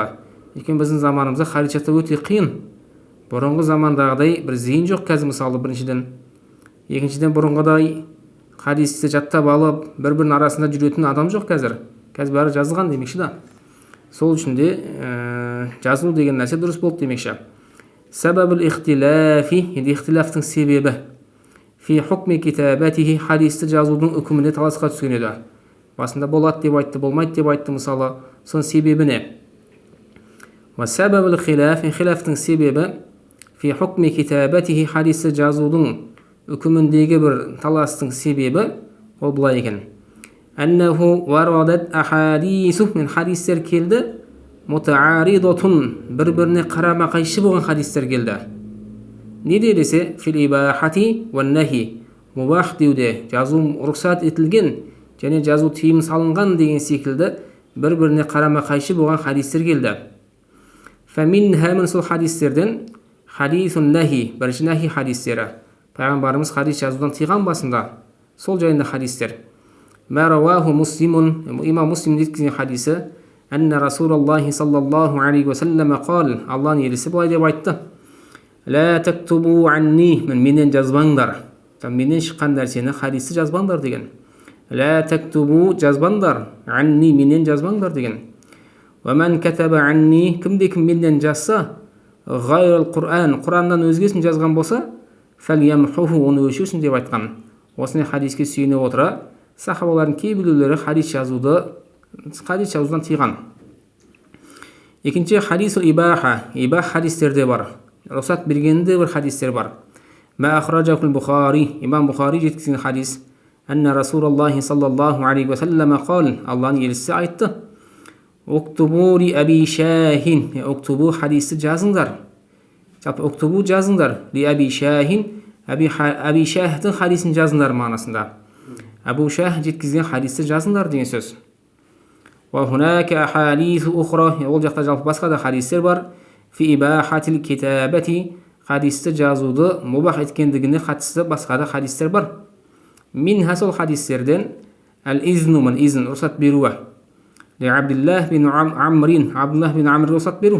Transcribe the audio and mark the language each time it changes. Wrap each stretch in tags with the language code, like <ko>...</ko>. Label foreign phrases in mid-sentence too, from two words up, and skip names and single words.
<kk>Өйткені біздің заманымызда хадис жаттау өте қиын. Бұрынғы замандағыдай бір зейін жоқ қазір, мысалы біріншіден. Екіншіден бұрынғыдай хадисті жаттап алып, бір-бірінің арасында жүретін адам жоқ қазір. Қазір бәрі жазылған демекші да. Сол үшін де жазылу деген нәрсе дұрыс болды демекші.</kk> <ar>سبب الاختلاف,</ar> <kk>енді ихтилафтың себебі.</kk> <ar>في حكم كتابته,</ar> <kk>хадисті жазудың үкіміне таласқа түскен еді. Басында болады деп айтты, болмайды деп айтты мысалы. Соның себебі не?</kk> <ar>وسبب الخلاف,</ar> <kk>хилафтың себебі.</kk> <ar>في حكم كتابته,</ar> <kk>хадисті жазудың үкіміндегі бір таластың себебі ол былай екен.</kk> <ar>أنه وردت أحاديث,</ar> <kk>мен хадистер келді. Мутааридотун, бір-біріне қарама-қайшы болған хадистер келді. Не десе,</kk> <ar>في الإباحة والنهي,</ar> <kk>мубах деуде жазу рұқсат етілген және жазу тыйым салынған деген секілді бір-біріне қарама-қайшы болған хадистер келді. Фаминха, мен сол хадистерден</kk> <ar>حديث النهي,</ar> <kk>бірінші нахи хадистері. Пайғамбарымыз хадис жазудан тыйған басында. Сол жайында хадистер.</kk> <ar>ما رواه مسلم,</ar> <kk>имам Муслим жеткізген хадисі.</kk> <ar>أن رسول الله صلى الله عليه وسلم قال,</ar> <kk>Аллахның елшісі былай деп айтты.</kk> <ar>لا تكتبوا عني,</ar> <kk>менен жазбаңдар. Менен шыққан нәрсені хадисті жазбаңдар деген.</kk> <ar>لا تكتبوا,</ar> <kk>жазбаңдар, анни, менен жазбаңдар деген.</kk> <ar>ومن كتب عني,</ar> <kk>кімде-кім менен жазса,</kk> <ar>غير القرآن,</ar> <kk>Құраннан өзгесін жазған болса, фәлиямхуху, оны өшірсін деп айтқан. Осыны хадиске сүйене отыра, сахабалардың кейбіреулері хадис жазудан тыйған. Екінші</kk> <ar>حديث الإباحة,</ar> <kk>ибах хадистерде бар. Рұқсат бергенде бір хадистер бар.</kk> <ar>ما أخرجه البخاري,</ar> <kk>имам Бухари жеткізген хадис.</kk> <ar>أن رسول الله صلى الله عليه وسلم قال,</ar> <kk>Аллахның елшісі айтты.</kk> <ar>اكتبوا لأبي شاه, уктубу</ar> <kk>хадисті жазыңдар. Жалпы уктубу жазыңдар.</kk> <ar>لأبي شاه,</ar> <kk>аби шахтың хадисін жазыңдар мағынасында. Абу Шах жеткізген хадисті жазыңдар деген сөз.</kk> <ar>وهناك أحاديث أخرى,</ar> <kk>ол жақта жалпы басқа да хадистер бар.</kk> <ar>في إباحة الكتابة,</ar> <kk>хадисті жазуды мубах еткендігіне қатысты басқа да хадистер бар. Минха сол хадистерден әл-изну мен изн рұқсат беруі. Абдуллах бин Амр рұқсат беру.</kk>